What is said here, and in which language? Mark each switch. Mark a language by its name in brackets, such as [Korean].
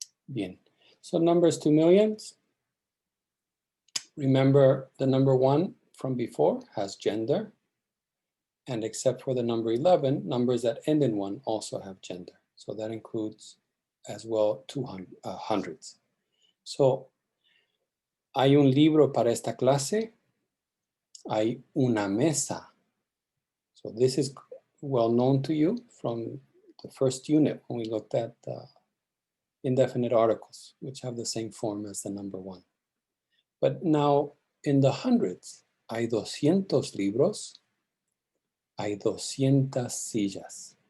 [Spanish] Bien. [English] So numbers to millions. Remember the number 1 from before has gender. And except for the number 11, numbers that end in 1 also have gender. So that includes as well hundreds. [Spanish] So, hay un libro para esta clase. Hay una mesa. [English] So this is well known to you from the first unit when we looked at indefinite articles, which have the same form as the number 1. But now in the hundreds, [Spanish] hay 200 libros, hay 200 sillas.